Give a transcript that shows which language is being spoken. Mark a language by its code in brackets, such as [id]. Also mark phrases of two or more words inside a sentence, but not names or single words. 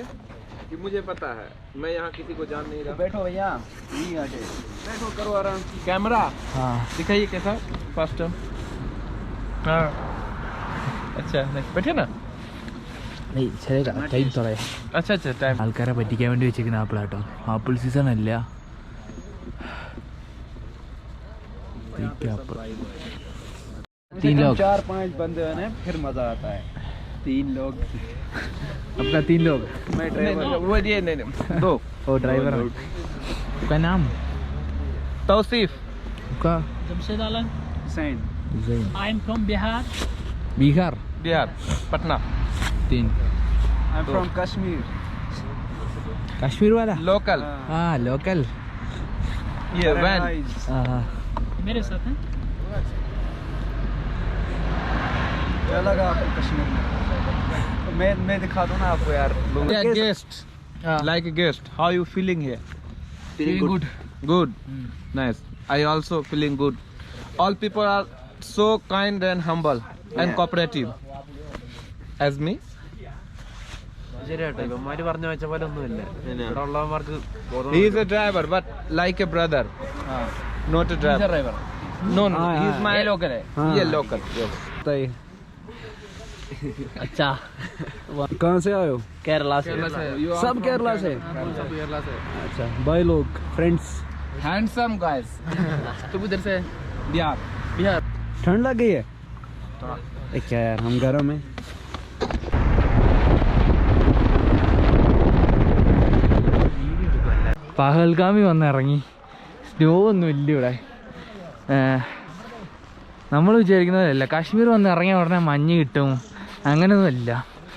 [hi] कि मुझे पता है मैं यहाँ किसी को जान नहीं रहा. बैठो भैया, बैठो करो आराम. कैमरा हाँ दिखाइए कैसा फास्ट. हाँ अच्छा बैठे ना. [ml] ശരിയാ ടൈം തുടങ്ങി. [hi] अच्छा टाइम. [ml] ആൾക്കാരെ പറ്റിക്കാൻ വേണ്ടി വെച്ചിരിക്കുന്ന ആപ്പിളാട്ടോ. ആപ്പിൾ സീസൺ അല്ല. 3 लोग [hi] 4-5 बंदे हैं फिर मजा आता है. 3 लोग आपका 3 लोग. मैं ड्राइवर वो ये नहीं 2. ओ ड्राइवर है. आपका नाम? तौसीफ. आपका? जमशेद आलम. हुसैन. जैन. [en] I am from Bihar. [hi] बिहार. बिहार पटना. 3. [en] I'm from Kashmir. [hi] कश्मीर वाला? लोकल. हाँ लोकल. ये वैन. हाँ मेरे साथ हैं. क्या लगा आपको कश्मीर में? मैं दिखा दूँ ना आपको यार. गेस्ट [en] like a guest. How you feeling here? Feeling good. Good. Nice. I also feeling good. All people are so kind and humble and cooperative as me. [ml] ശരിയാട്ടോ ഇവന്മാര് പറഞ്ഞു വെച്ച പോലെ ഒന്നുമില്ല ഇവിടെ ഉള്ളവന്മാർക്ക്. [en] He is a driver but like a brother. Not a driver. No, he is my local. Yeah, local. Yes. [hi] अच्छा कहाँ से आए हो? केरला से. सब केरला से. अच्छा भाई लोग फ्रेंड्स. [en] handsome guys. [hi] तुम इधर से? बिहार. बिहार. ठंड लग गई है क्या यार, हम घरों में. [ml] പഹൽഗാമി വന്നിറങ്ങി. സ്നോ ഒന്നും ഇല്ല ഇവിടെ. നമ്മൾ വിചാരിക്കുന്നതല്ല കാശ്മീർ വന്ന് ഇറങ്ങിയ ഉടനെ മഞ്ഞ് കിട്ടും അങ്ങനെയൊന്നുമില്ല.